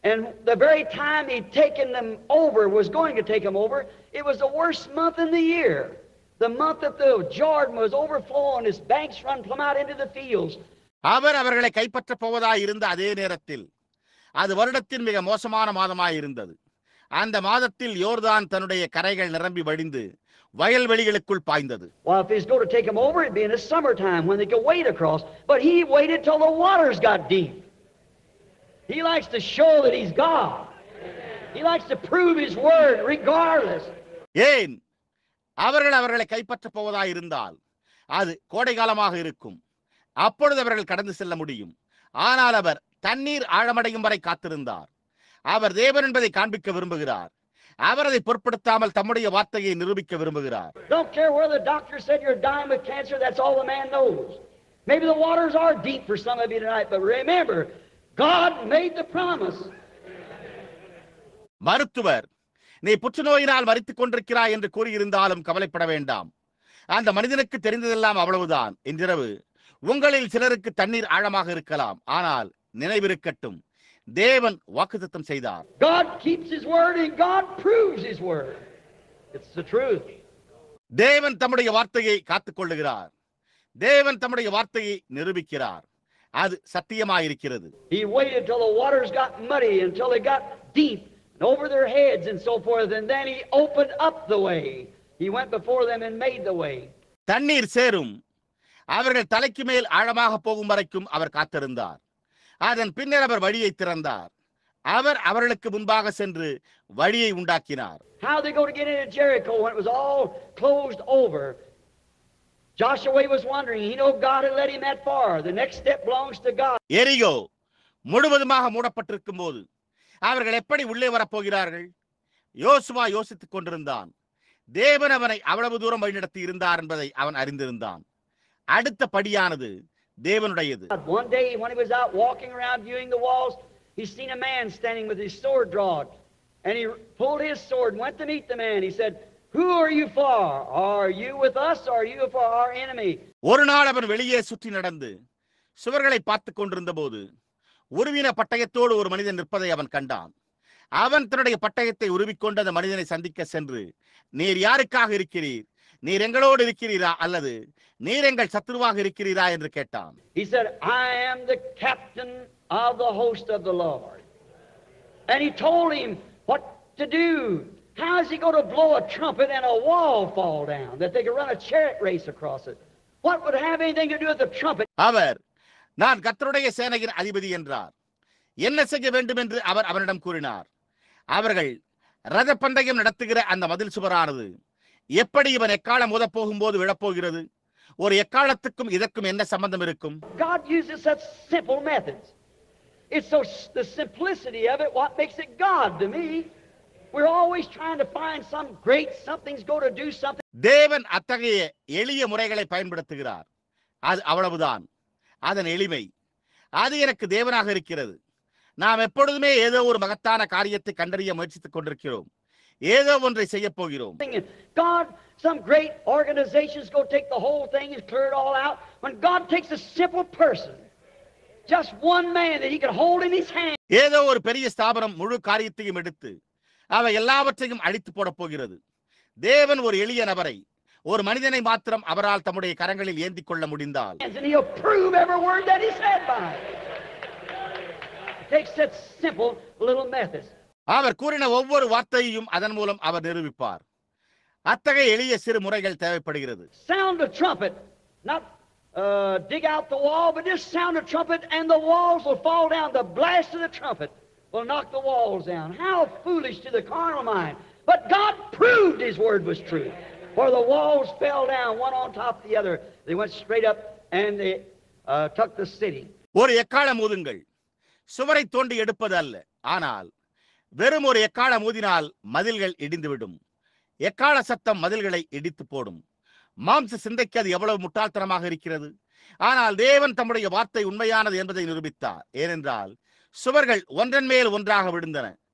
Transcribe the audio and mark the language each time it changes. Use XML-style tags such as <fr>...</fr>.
<en>And the very time he'd taken them over, was going to take them over, it was the worst month in the year. The month that the Jordan was overflowing, its banks run plumb out into the fields.</en> <ta>அவர் அவர்களை கைப்பற்ற போவதாய் இருந்த அதே நேரத்தில் அது வருடத்தின் மிக மோசமான மாதமாய் இருந்தது. அந்த மாதத்தில் யோர்தான் தன்னுடைய கரைகள் நிரம்பி வடிந்து வயல்வெளிகளுக்குள் பாய்ந்தது.</ta> <en>Well, if he's going to take them over, it'd be in the summertime when they could wade across. But he waited till the waters got deep. He likes to show that he's God. He likes to prove his word regardless.</en> <ta>ஏன்? அவர்களை கைப்பற்ற போவதாய் இருந்தால் அது கோடை காலமாக இருக்கும். அப்பொழுது அவர்கள் கடந்து செல்ல முடியும். ஆனால் அவர் தண்ணீர் ஆழமடையும் வரை காத்திருந்தார். அவர் தேவன் என்பதை காண்பிக்க விரும்புகிறார். அவர் அதை பொருட்படுத்தாமல் தம்முடைய வார்த்தையை நிரூபிக்க விரும்புகிறார்.</ta> <en>Don't care whether the doctor said you're dying with cancer, that's all the man knows. Maybe the waters are deep for some of you tonight, but remember, God made the promise.</en> <ta>மருத்துவர், நீ புற்றுநோயினால் மரித்துக் கொண்டிருக்கிறாய் என்று கூறியிருந்தாலும் கவலைப்பட வேண்டாம். அந்த மனிதனுக்கு தெரிந்ததெல்லாம் அவ்வளவுதான். இன்றிரவு உங்களில் சிலருக்கு தண்ணீர் ஆழமாக இருக்கலாம். ஆனால் நினைவிருக்கட்டும், தேவன் வாக்குத்தத்தம் செய்தார்.</ta> <en>God keeps his word and God proves his word. It's the truth.</en> <ta>தேவன் தம்முடைய வார்த்தையை காத்துக் கொள்ளுகிறார். தேவன் தம்முடைய வார்த்தையை நிரூபிக்கிறார். அது சத்தியமாயிருக்கிறது.</ta> <en>He waited till the waters got muddy, until they got deep and over their heads and so forth, and then he opened up the way. He went before them and made the way.</en> <ta>தண்ணீர் சேரும், அவர்கள் தலைக்கு மேல் ஆழமாக போகும் வரைக்கும் அவர் காத்திருந்தார். அதன் பின்னர் அவர் வழியை திறந்தார். அவர் அவர்களுக்கு முன்பாக சென்று வழியை உண்டாக்கினார்.</ta> <en>How they go to get into Jericho when it was all closed over? Joshua was wondering. He know God had led him that far. The next step belongs to God.</en> <ta>எரிகோ முழுவதுமாக மூடப்பட்டிருக்கும் போது அவர்கள் எப்படி உள்ளே வரப்போகிறார்கள்? யோசுவா யோசித்துக் கொண்டிருந்தான். தேவன் அவனை அவ்வளவு தூரம் வழிநடத்தி இருந்தார் என்பதை அவன் அறிந்திருந்தான். அடுத்த படியானது தேவனுடையது.</ta> <en>One day when he was out walking around viewing the walls, he seen a man standing with his sword drawn, and he pulled his sword and went to meet the man. He said, "Who are you for? Are you with us or are you for our enemy?"</en> <ta>ஒரு நாள் அவன் வெளியே சுற்றி நடந்து சுவர்களை பார்த்துக் கொண்டிருந்த போது உருவின பட்டயத்தோடு ஒரு மனிதன் நிற்பதை அவன் கண்டான். அவன் தன்னுடைய பட்டயத்தை உருவிக்கொண்டு அந்த மனிதனை சந்திக்க சென்று, நீர் யாருக்காக இருக்கிறீர்? நீர் எங்களோடு இருக்கிறீரா அல்லது நீர் எங்கள் சத்துருவாக இருக்கிறீரா என்று கேட்டான்.</ta> <en>He said, "I am the captain of the host of the Lord." And he told him what to do. How is he going to blow a trumpet and a wall fall down that they could run a chariot race across it? What would have anything to do with the trumpet?</en> <ta>அவர், நான் கர்த்தருடைய சேனையின் அதிபதி என்றார். என்ன செய்ய வேண்டும் என்று அவர் அவனிடம் கூறினார். அவர்கள் ரத பந்தயம் நடத்துகிற அந்த மதில் சுவரானது எப்படி இவன் எக்காலம் மோதப் போகும்போது விழப்போகிறது? ஒரு எக்காலத்துக்கும் இதற்கும் என்ன சம்பந்தம் இருக்கும்?</ta> <en>God uses such simple methods. It's so the simplicity of it what makes it God to me. We're always trying to find some great something's going to do something.</en> <ta>தேவன் அத்தகைய எளிய முறைகளை பயன்படுத்துகிறார். அது அவ்வளவுதான். அதன் எளிமை அது எனக்கு தேவனாக இருக்கிறது. நாம் எப்பொழுதுமே ஏதோ ஒரு மகத்தான காரியத்தை கண்டறிய முயற்சித்துக் கொண்டிருக்கிறோம். ஏதோ ஒன்றை செய்ய போகிறோம்.</ta> <en>God, some great organizations go take the whole thing and clear it all out. When God takes a simple person, just one man that he can hold in his hand.</en> <ta>ஏதோ ஒரு பெரிய ஸ்தாபனம் முழு காரியத்தையும் எடுத்து அவை எல்லாவற்றையும் அழித்து போட போகிறது. தேவன் ஒரு எளிய நபரை, ஒரு மனிதனை மாத்திரம் அவரால் தம்முடைய கரங்களில் ஏந்தி கொள்ள முடிந்தால்</ta> <en>And he'll prove every word that he said by it. Takes such simple little methods.</en> <ta>அவர் கூறின ஒவ்வொரு வார்த்தையையும் அதன் மூலம் அவர் நிரூபிப்பார். அத்தகைய எளிய சிறு முறைகள் தேவைப்படுகிறது.</ta> <en>Sound a trumpet, not dig out the wall, but just sound a trumpet and the walls will fall down. The blast of the trumpet will knock the walls down. How foolish to the carnal mind. But God proved his word was true. For the walls fell down one on top of the other. They went straight up and they took the city.</en> <ta>ஒரு எக்காலம் ஊதுங்கள். சுவரை தோண்டி எடுப்பது அல்ல, ஆனால் வெறும் ஒரு எக்காலம் ஊதினால் மதில்கள் இடிந்துவிடும். எக்கால சத்தம் மதில்களை இடித்து போடும். மாம்ச சிந்தைக்கு அது எவ்வளவு முட்டாள்தனமாக இருக்கிறது. ஆனால் தேவன் தம்முடைய வார்த்தை உண்மையானது என்பதை நிரூபித்தார். ஏனென்றால் சுவர்கள் ஒன்றன் மேல் ஒன்றாக விழுந்தன.</ta>